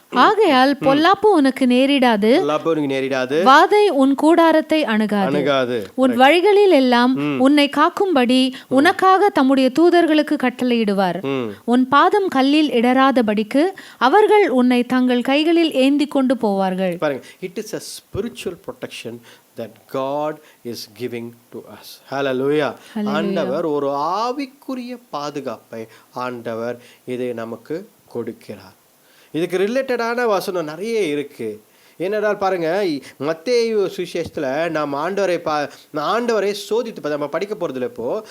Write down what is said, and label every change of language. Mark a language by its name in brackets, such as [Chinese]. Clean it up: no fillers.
[Tamil] ஆகையால் பொல்லாப்பு உனக்கு நேரிடாது, வாதை உன் கூடாரத்தை அணுகாது. உன் வழிகளில் எல்லாம் உன்னை காக்கும்படி உனக்காக தம்முடைய தூதர்களுக்கு கட்டளையிடுவார். உன் பாதம் கல்லில் இடராதபடிக்கு அவர்கள் உன்னை தங்கள் கைகளில் ஏந்தி கொண்டு போவார்கள். [English] பாருங்க, it is a spiritual protection that God is giving to us. Hallelujah. [Tamil] ஆண்டவர் ஒரு ஆவிக்குரிய பாதுகாப்பை ஆண்டவர் இதை நமக்கு கொடுக்கிறார். இதுக்கு ரிலேட்டடான வசனம் நிறைய இருக்கு. ஏனென்றால் பாருங்க, மத்தேயு சுவிசேஷத்தில் நாம் ஆண்டவரை சோதித்து நம்ம படிக்க போகிறதில்ல இப்போ.